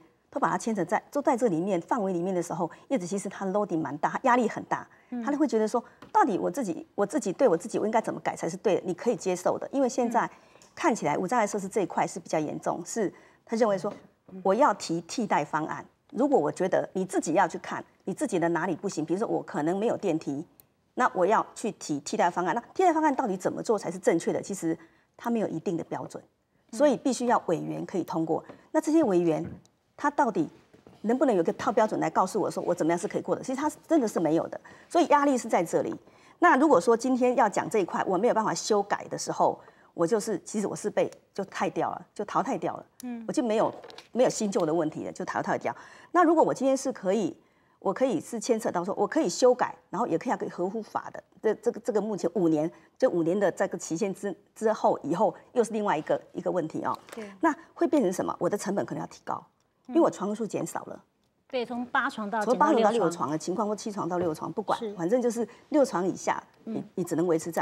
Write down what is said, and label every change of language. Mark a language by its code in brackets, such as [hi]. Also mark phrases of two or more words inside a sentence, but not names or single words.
[zh] 都把它牽扯都在這裡面範圍裡面的時候，業者其實他 loading 蠻大，他壓力很大，他就會覺得說，到底我自己對我自己，我應該怎麼改才是對的？你可以接受的，因為現在看起來無障礙設施這一塊是比較嚴重，是他認為說我要提替代方案。如果我覺得你自己要去看你自己的哪裡不行，比如說我可能沒有電梯，那我要去提替代方案。那替代方案到底怎麼做才是正確的？其實它沒有一定的標準，所以必須要委員可以通過。那這些委員。他到底能不能有個套標準來告訴我說我怎麼樣是可以過的？其實他真的是沒有的，所以壓力是在這裡。那如果說今天要講這一塊，我沒有辦法修改的時候，其實我是被就汰掉了，就淘汰掉了。我就沒有新舊的問題了，就淘汰掉。那如果我今天是可以，我可以是牽扯到說我可以修改，然後也可以要給合乎法的。這個目前5年，就5年的這個期限之後以後又是另外一個問題哦。那會變成什麼？我的成本可能要提高。因為我床位數減少了，對，從8床到 6床的情況，或7床到6床，不管，反正就是6床以下，你只能維持這樣。